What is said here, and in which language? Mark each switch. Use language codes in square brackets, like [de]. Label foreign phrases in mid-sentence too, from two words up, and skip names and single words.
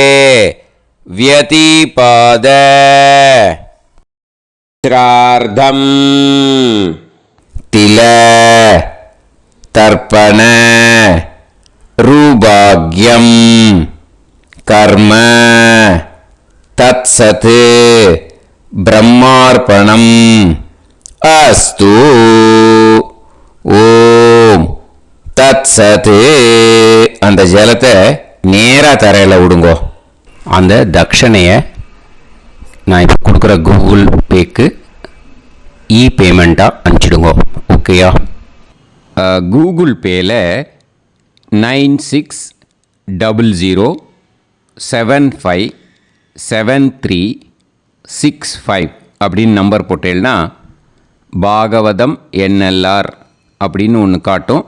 [sa] व्यतिपाद श्राद्धं तिल तर्पण रूभाग्यं कर्म तत्सत् ब्रह्मार्पणम् अस्तु. ॐ तत् सत्. [ta] அந்த ஜலத்தை நேராக தரையில் விடுங்கோ. அந்த தட்சணையை நான் இப்போ கொடுக்குற கூகுள் பேக்கு பேமெண்ட்டாக அனுப்பிச்சிடுங்க. ஓகேயா? கூகுள் பேயில் 9600757365 அப்படின்னு நம்பர் போட்டேன்னா பாகவதம் NLR அப்படின்னு ஒன்று காட்டும்.